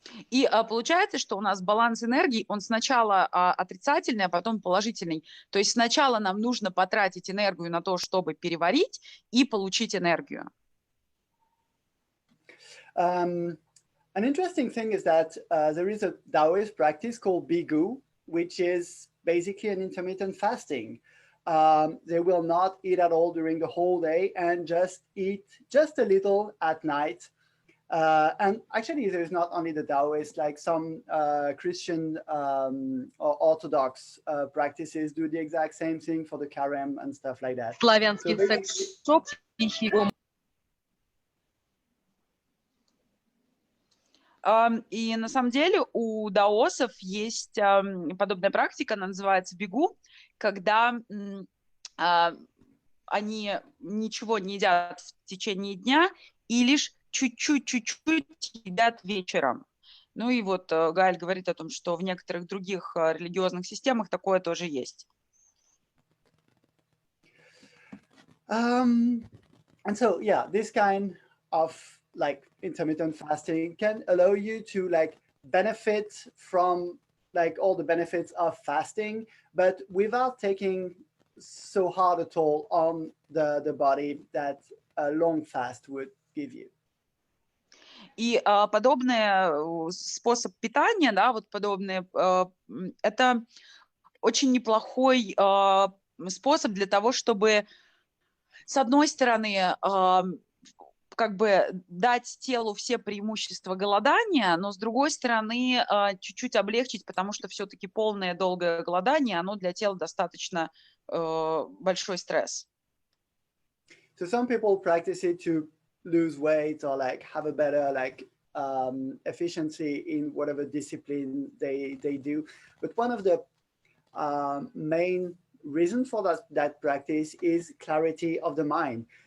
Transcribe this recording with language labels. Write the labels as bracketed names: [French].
[Russian] И получается, что у нас баланс энергии, он сначала отрицательный, а потом положительный. То есть сначала нам нужно потратить энергию на то, чтобы переварить и получить энергию. [English] An interesting thing is that there is a Taoist practice called Bigu, which is basically an intermittent fasting. They will not eat at all during the whole day and just eat just a little at night. And actually, there is not only the Taoist, like some Christian or Orthodox practices do the exact same thing for the Carême and stuff like that. Славянский секс-шоп, [Russian] И на самом деле у даосов есть подобная практика, она называется бигу, когда они ничего не едят в течение дня и лишь чуть-чуть едят вечером. Ну и вот Гаэль говорит о том, что в некоторых других религиозных системах такое тоже есть. [English] And so, yeah, this kind of like intermittent fasting can allow you to like benefit from like all the benefits of fasting, but without taking so hard a toll on the body that a long fast would give you. [Russian] И подобный способ питания, да, вот подобные, это очень неплохой способ для того, чтобы, с одной стороны, как бы дать телу все преимущества голодания, но с другой стороны, чуть-чуть облегчить, потому что все-таки полное долгое голодание, оно для тела достаточно большой стресс. [English] So some people practice it to lose weight or like have a better like efficiency in whatever discipline they do. But one of the main reasons for that practice is clarity of the mind.